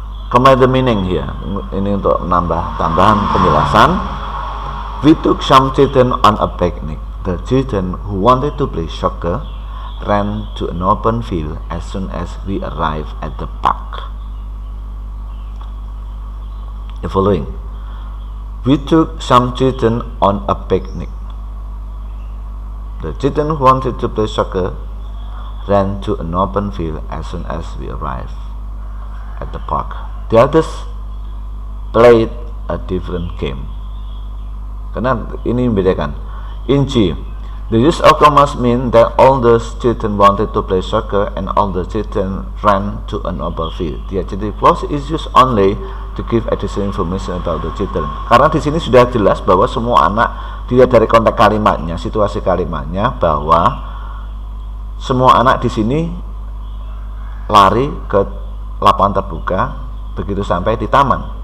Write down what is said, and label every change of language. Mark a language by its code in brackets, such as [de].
[en] Combine the meaning here. [id] Ini untuk menambah tambahan penjelasan. [en] We took some children on a picnic. The children who wanted to play soccer ran to an open field as soon as we arrived at the park. The following. We took some children on a picnic. The children who wanted to play soccer ran to an open field as soon as we arrived at the park. The others played a different game. Karena ini membedakan. In G, the use of commas mean that all the children wanted to play soccer and all the children ran to an open field. The adjective clause is used only to give additional information about the children. [id] Karena di sini sudah jelas bahwa semua anak, dilihat dari konteks kalimatnya, situasi kalimatnya, bahwa semua anak di sini lari ke lapangan terbuka begitu sampai di taman.